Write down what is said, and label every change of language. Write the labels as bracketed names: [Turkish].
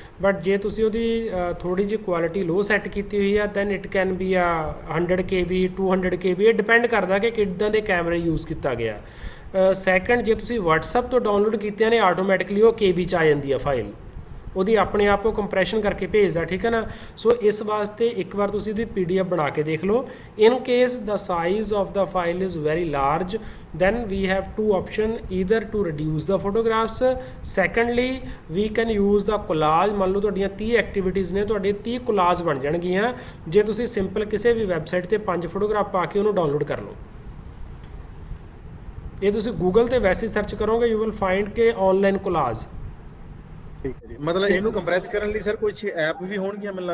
[Punjabi] But ਜੇ ਤੁਸੀਂ ਉਹਦੀ ਥੋੜੀ ਜਿਹੀ ਕੁਆਲਿਟੀ ਲੋ ਸੈੱਟ ਕੀਤੀ ਹੋਈ ਆ, [English] then it can be [Punjabi] 100 KB 200 KB। ਇਹ ਡਿਪੈਂਡ ਕਰਦਾ ਕਿ ਕਿੱਦਾਂ ਦੇ ਕੈਮਰੇ ਯੂਜ਼ ਕੀਤਾ ਗਿਆ। ਸੈਕੰਡ, ਜੇ ਤੁਸੀਂ WhatsApp ਤੋਂ ਡਾਊਨਲੋਡ ਕੀਤੀਆਂ ਨੇ, ਆਟੋਮੈਟਿਕਲੀ ਉਹ KB 'ਚ ਆ ਜਾਂਦੀ ਆ ਫਾਈਲ, ਉਹਦੀ ਆਪਣੇ ਆਪ ਉਹ ਕੰਪਰੈਸ਼ਨ ਕਰਕੇ ਭੇਜਦਾ, ਠੀਕ ਹੈ ਨਾ। ਸੋ ਇਸ ਵਾਸਤੇ ਇੱਕ ਵਾਰ ਤੁਸੀਂ ਇਹਦੀ PDF ਬਣਾ ਕੇ ਦੇਖ ਲਓ। [English] In case the size of the file is very large, then we have 2 options, either to reduce the photographs, secondly we can use the collage। [Punjabi] ਮੰਨ ਲਓ ਤੁਹਾਡੀਆਂ 30 ਐਕਟੀਵਿਟੀਜ਼ ਨੇ, ਤੁਹਾਡੇ 30 ਕੋਲਾਜ ਬਣ ਜਾਣਗੀਆਂ ਜੇ ਤੁਸੀਂ ਸਿੰਪਲ ਕਿਸੇ ਵੀ ਵੈਬਸਾਈਟ ਤੇ 5 ਫੋਟੋਗ੍ਰਾਫ ਪਾ ਕੇ ਉਹਨੂੰ ਡਾਊਨਲੋਡ ਕਰ ਲਓ। ਇਹ ਤੁਸੀਂ ਗੂਗਲ ਤੇ ਵੈਸੇ ਸਰਚ ਕਰੋਗੇ, [English] you will find [Punjabi] ਕਿ ਆਨਲਾਈਨ ਕੋਲਾਜ। ਠੀਕ ਹੈ ਜੀ। ਮਤਲਬ ਇਹਨੂੰ ਕੰਪਰੈਸ ਕਰਨ ਲਈ ਸਰ ਕੁਝ ਐਪ ਵੀ ਹੋਣਗੀਆਂ ਮੈਨੂੰ